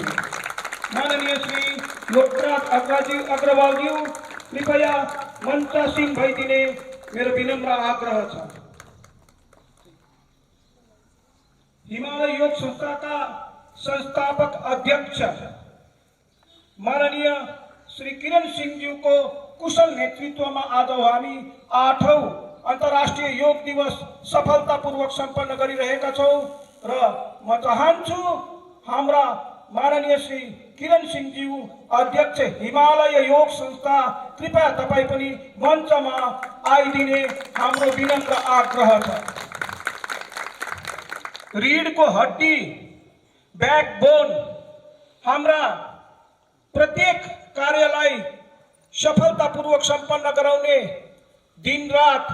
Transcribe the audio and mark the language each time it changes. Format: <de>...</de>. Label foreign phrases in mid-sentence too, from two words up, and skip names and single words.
<ne>माननीय श्री लोकराज अग्रवाल ज्यू कृपया मञ्चासीन भइदिने मेरो विनम्र आग्रह छ। हिमालय योग संस्थाका संस्थापक अध्यक्ष माननीय श्री किरण सिंह जी को</ne> <hi>कुशल नेतृत्व में</hi> <ne>आज हामी 8औं अंतर्राष्ट्रीय योग दिवस सफलतापूर्वक संपन्न गरिरहेका छौं र म चाहन्छु हाम्रा माननीय श्री किरण सिंह जी अध्यक्ष हिमालय योग संस्था कृपया तपाई पनि मञ्चमा आइदिने हाम्रो विनम्र आग्रह छ।</ne> <hi>रीढ़ को हड्डी</hi> <ne>बैकबोन हाम्रा प्रत्येक कार्यलाई सफलतापूर्वक संपन्न गराउने दिन रात</ne>